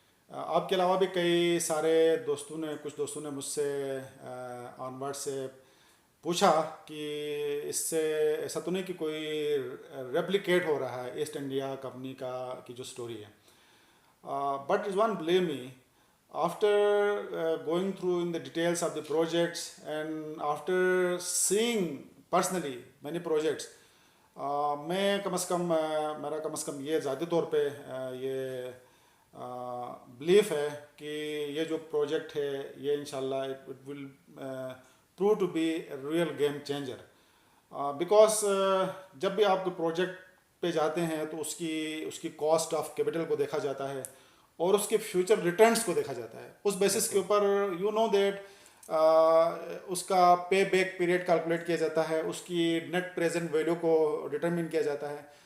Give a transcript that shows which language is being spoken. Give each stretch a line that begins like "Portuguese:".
Urdu: آپ کے علاوہ بھی کئی سارے کچھ دوستوں نے مجھ سے آن ورڈ سے پوچھا کہ اس سے ایسا تو نہیں کہ کوئی ریپلیکیٹ ہو رہا ہے ایسٹ انڈیا کمپنی کی جو سٹوری ہے.
English: but Rizwan believe me, after going through in the details of the projects and after seeing personally many projects,
Urdu: میں میرا کم از کم یہ ذاتی طور پہ یہ بلیف ہے کہ یہ جو پروجیکٹ ہے یہ انشاءاللہ
English: it will prove to be a real game changer.
Urdu: Because جب بھی آپ کو پروجیکٹ پہ جاتے ہیں تو اس کی کاسٹ آف کیپٹل کو دیکھا جاتا ہے اور اس کے فیوچر ریٹرنز کو دیکھا جاتا ہے. اس بیسس کے اوپر یو نو دیٹ اس کا پے بیک پیریڈ کیلکولیٹ کیا جاتا ہے، اس کی نیٹ پریزنٹ ویلیو کو ڈٹرمن کیا جاتا ہے.